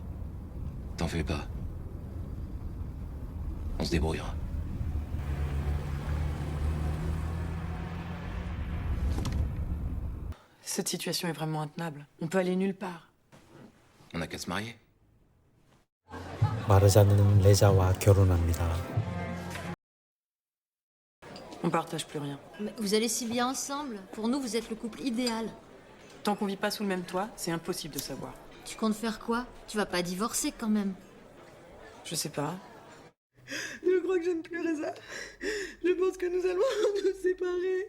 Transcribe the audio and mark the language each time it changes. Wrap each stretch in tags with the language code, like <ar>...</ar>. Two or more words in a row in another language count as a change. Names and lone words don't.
<fr>T'en fais pas. On se débrouillera. Cette situation est vraiment intenable. On peut aller nulle part. On n'a qu'à se marier.</fr> <ko>마르자는 레자와 결혼합니다.</ko> <fr>On partage plus rien. Mais vous allez si bien ensemble. Pour nous, vous êtes le couple idéal. Tant qu'on vit pas sous le même toit, c'est impossible de savoir. Tu comptes faire quoi? Tu vas pas divorcer quand même. Je sais pas. Je crois que je ne pleurais ça. Je pense que nous allons nous séparer.</fr>